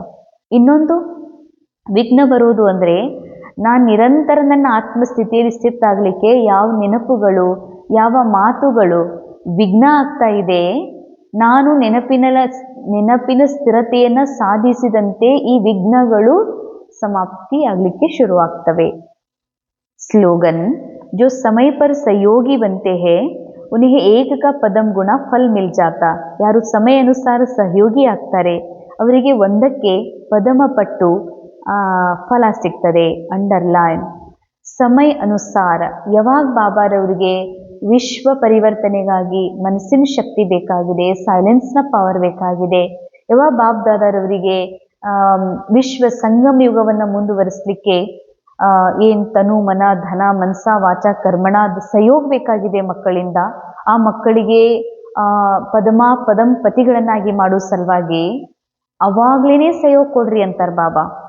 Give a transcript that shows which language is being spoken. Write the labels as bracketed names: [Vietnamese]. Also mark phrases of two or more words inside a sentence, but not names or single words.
[Kannada] ಇನ್ನೊಂದು ವಿಘ್ನ ಬರುವುದು ಅಂದರೆ ನಾನು ನಿರಂತರ ನನ್ನ ಆತ್ಮಸ್ಥಿತಿಯಲ್ಲಿ ಸ್ಥಿತ ಆಗಲಿಕ್ಕೆ ಯಾವ ನೆನಪುಗಳು, ಯಾವ ಮಾತುಗಳು ವಿಘ್ನ ಆಗ್ತಾ ಇದೆ, ನಾನು ನೆನಪಿನ ಸ್ಥಿರತೆಯನ್ನು ಸಾಧಿಸಿದಂತೆ ಈ ವಿಘ್ನಗಳು ಸಮಾಪ್ತಿ ಆಗಲಿಕ್ಕೆ ಶುರುವಾಗ್ತವೆ. [Hindi] स्लोगन, जो समय पर सहयोगी बनते हैं उन्हें एक का पदम गुಣ फल मिल जाता. [Kannada] ಯಾರು ಸಮಯ ಅನುಸಾರ ಸಹಯೋಗಿ ಆಗ್ತಾರೆ ಅವರಿಗೆ ಒಂದಕ್ಕೆ ಪದಮ ಪಟ್ಟು ಫಲ ಸಿಗ್ತದೆ. ಅಂಡರ್ಲೈನ್, ಸಮಯ ಅನುಸಾರ. ಯಾವಾಗ ಬಾಬಾರವರಿಗೆ ವಿಶ್ವ ಪರಿವರ್ತನೆಗಾಗಿ ಮನಸ್ಸಿನ ಶಕ್ತಿ ಬೇಕಾಗಿದೆ, [English] silence power [Kannada] ಬೇಕಾಗಿದೆ, ಯಾವಾಗ ಬಾಬ್ ದಾದಾರವರಿಗೆ ವಿಶ್ವ ಸಂಗಮ ಯುಗವನ್ನು ಮುಂದುವರಿಸಲಿಕ್ಕೆ ಏನು ತನು ಮನ ಧನ ಮನಸ ವಾಚ ಕರ್ಮಣ ಸಹಯೋಗ ಬೇಕಾಗಿದೆ ಮಕ್ಕಳಿಂದ, ಆ ಮಕ್ಕಳಿಗೆ ಪದಂ ಪತಿಗಳನ್ನಾಗಿ ಮಾಡೋ ಸಲುವಾಗಿ ಅವಾಗ್ಲೇ ಸಹಯೋಗ ಕೊಡ್ರಿ ಅಂತಾರೆ ಬಾಬಾ.